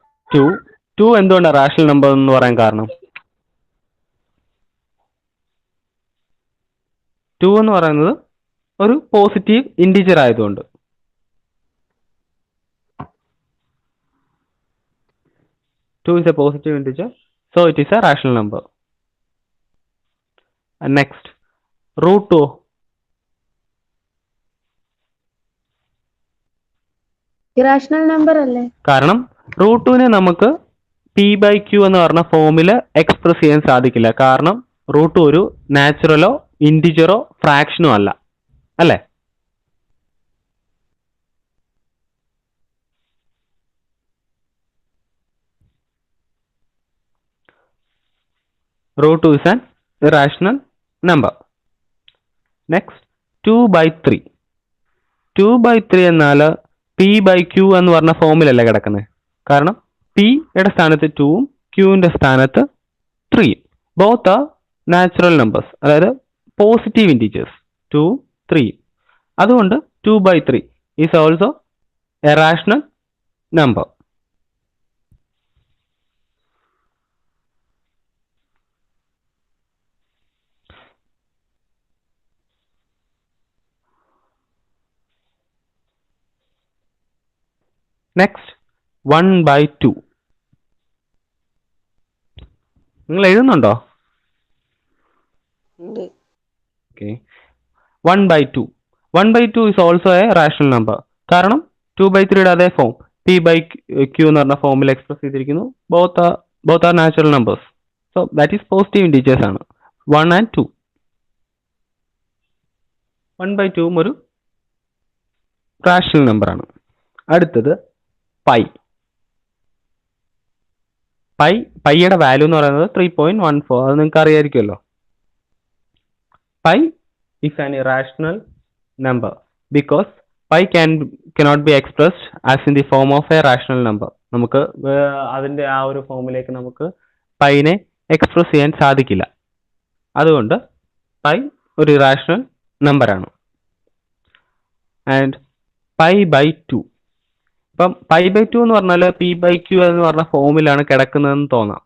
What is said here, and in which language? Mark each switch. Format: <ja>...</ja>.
<ml>2 എന്തുകൊണ്ടാണ് rational number എന്ന് പറയാൻ കാരണം? 2 എന്ന് പറയുന്നത് ഒരു പോസിറ്റീവ് ഇൻഡിജർ ആയതുകൊണ്ട്.</ml> <en>Two is a positive integer, so it is a rational number. And next, √2.</en> <ml>Irrational number അല്ലേ? കാരണം √2നെ നമുക്ക് p/q എന്ന് പറഞ്ഞ ഫോമിൽ എക്സ്പ്രസ് ചെയ്യാൻ സാധിക്കില്ല. കാരണം √2 ഒരു നാച്ചുറലോ ഇൻഡിജറോ ഫ്രാക്ഷനോ അല്ല, അല്ലേ?</ml> <en>√2 is an irrational number. Next, 2/3.</en> <ml>2/3 എന്നാൽ p/q എന്ന് പറഞ്ഞ ഫോമിലല്ല കിടക്കുന്നത്. കാരണം p-യുടെ സ്ഥാനത്ത് 2ഉം q-ന്റെ സ്ഥാനത്ത് 3ഉം.</ml> <en>both are natural numbers,</en> <ml>അതായത്</ml> <en>Positive integers 2ഉം 3ഉം.</en> <ml>അതുകൊണ്ട്</ml> <en>2/3 is also a rational number. Next, 1/2.</en> <ml>നിങ്ങൾ എഴുതുന്നുണ്ടോ? ഉണ്ട്.</ml> <en>Okay. 1/2. 1/2 is also a rational number.</en> <ml>കാരണം 2/3യുടെ അതേ ഫോം p/q എന്ന് പറഞ്ഞ ഫോമിൽ എക്സ്പ്രസ് ചെയ്തിരിക്കുന്നു.</ml> <en>Both are natural numbers. So that is positive integers</en> <ml>ആണ്</ml> <en>1 and 2.</en> <ml>1/2 ഒരു റാഷണൽ നമ്പർ ആണ്. അടുത്തത് പൈ. പൈയുടെ വാല്യൂ എന്ന് പറയുന്നത് 3.14. അത് നിങ്ങൾക്ക് അറിയായിരിക്കുമല്ലോ.</ml> <en>Pi is an irrational number because pi cannot be expressed as in the form of a rational number.</en> <ml>നമുക്ക് അതിന്റെ ആ ഒരു ഫോമിലേക്ക് നമുക്ക് പൈനെ എക്സ്പ്രസ് ചെയ്യാൻ സാധിക്കില്ല. അതുകൊണ്ട് പൈ ഒരു ഇറാഷണൽ നമ്പർ ആണ്. ആൻഡ് π/2. ഇപ്പം π/2 എന്ന് പറഞ്ഞാൽ p/q എന്ന് പറഞ്ഞ ഫോമിലാണ് കിടക്കുന്നതെന്ന് തോന്നാം.</ml>